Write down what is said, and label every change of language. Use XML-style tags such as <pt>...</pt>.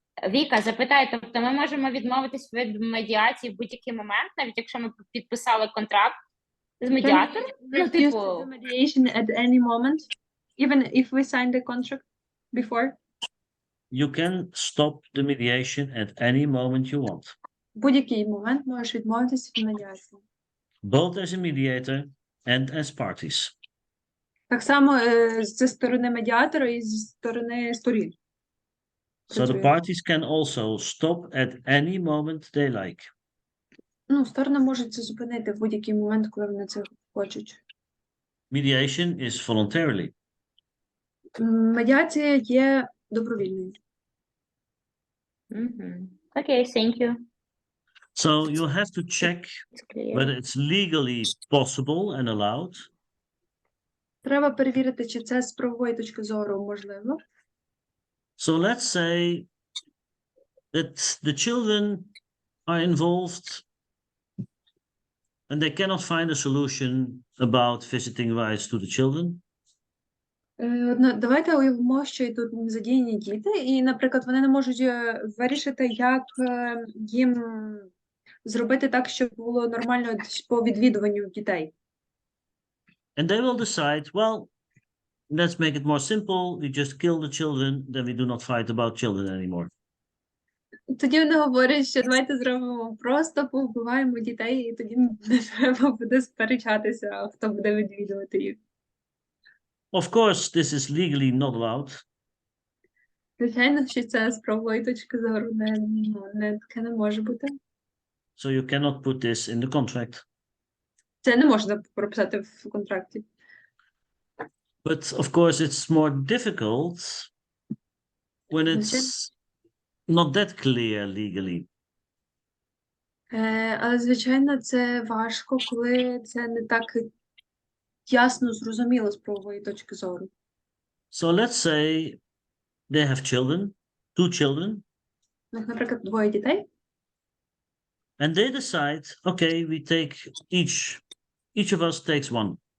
<uk>Віка, запитай, тобто ми можемо відмовитись від медіації в будь-який момент, навіть якщо ми підписали контракт з медіатором? Ну,</uk> <en>Refuse to</en> <uk>типу,</uk> <en>do mediation at any moment, even if we signed the contract before. You can stop the mediation at any moment you want,</en> <uk>В будь-який момент можеш відмовитися від медіації.</uk> <en>both as a mediator and as parties.</en> <uk>Так само зі сторони медіатора і зі сторони сторін.</uk> <en>So the parties can also stop at any moment they like.</en> <uk>Ну, сторони можуть це зупинити в будь-який момент, коли вони це хочуть.</uk> <en>Mediation is voluntarily.</en> <uk>Медіація є добровільною.</uk> <en>Окей, thank you. So you have to check It's clear. whether it's legally possible and allowed.</en> <uk>Треба перевірити, чи це з правової точки зору можливо.</uk> <en>So let's say that the children are involved and they cannot find a solution about visiting rights to the children.</en> <uk>Давайте уявимо, що і тут задіяні діти, і, наприклад, вони не можуть вирішити, як їм зробити так, щоб було нормально по відвідуванню дітей.</uk> <en>And they will decide, well, let's make it more simple. We just kill the children, then we do not fight about children anymore.</en> <uk>Тоді вони говорять, що давайте зробимо просто, повбиваємо дітей, і тоді не треба буде сперечатися, хто буде відвідувати їх.</uk> <en>Of course, this is legally not allowed.</en> <uk>Звичайно, що це з правової точки зору таке не може бути.</uk> <en>So you cannot put this in the contract.</en> <uk>Це не можна прописати в контракті.</uk> <en>But of course, it's more difficult when it's not that clear legally.</en> <uk>Але, звичайно, це важко, коли це не так ясно зрозуміло з правової точки зору.</uk> <en>So let's say they have children, 2 children,</en> <uk>Наприклад, 2 дітей.</uk> <en>and they decide, okay, we take each of us takes 1.</en>